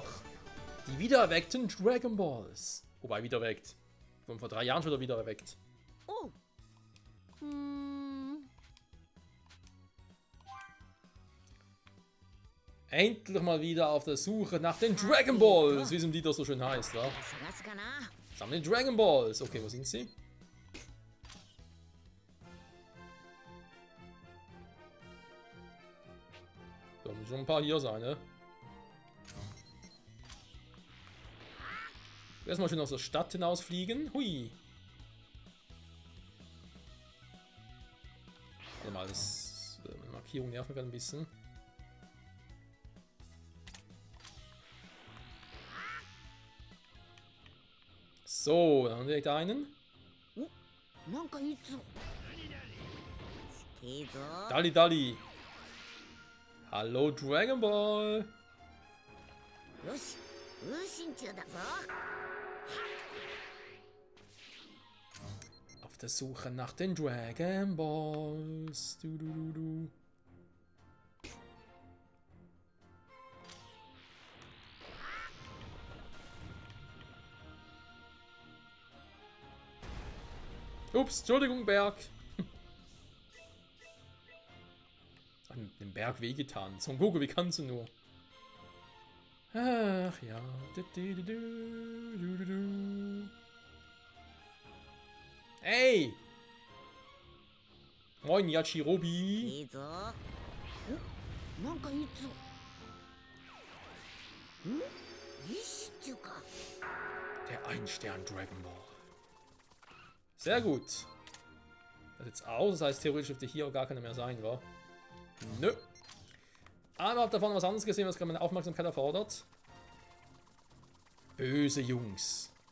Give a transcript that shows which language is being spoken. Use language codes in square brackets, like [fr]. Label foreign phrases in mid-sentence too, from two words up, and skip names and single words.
[de] Die wiedererweckten Dragon Balls. Wobei, wiedererweckt. Von vor 3 Jahren schon wieder wiedererweckt. [ja] おう。 [de] Endlich mal wieder auf der Suche nach den Dragon Balls. Wie es im Lied auch so schön heißt, wa? [ja] 探すかな。 [de] Sammle die Dragon Balls. Okay, wo sind sie? Da müssen schon ein paar hier sein, ne? Erstmal schön aus der Stadt hinausfliegen. Hui. Warte mal, das Markierung nervt mich gerade ein bisschen. So, dann haben wir direkt einen. [ja] なんかいつ。いいぞ。 [de] Dalli Dalli. Hallo Dragon Ball. [ja] よし。風神中だぞ。 [de] Auf der Suche nach den Dragon Balls. Du, du, du, du. Ups, Entschuldigung, Berg. Ach, dem Berg wehgetan. Son Goku, wie kannst du nur? Ach ja. Ey! Moin, Yachirobi. [ja] いいぞ。お、なんかいつ。ん？石っていうか。 [de] Der Ein-Stern Dragon Ball. Sehr gut. Das jetzt aus, das heißt theoretisch dürfte hier auch gar keiner mehr sein, wa? Nö. Aber habt davon was anderes gesehen, was gerade meine Aufmerksamkeit erfordert. Böse Jungs.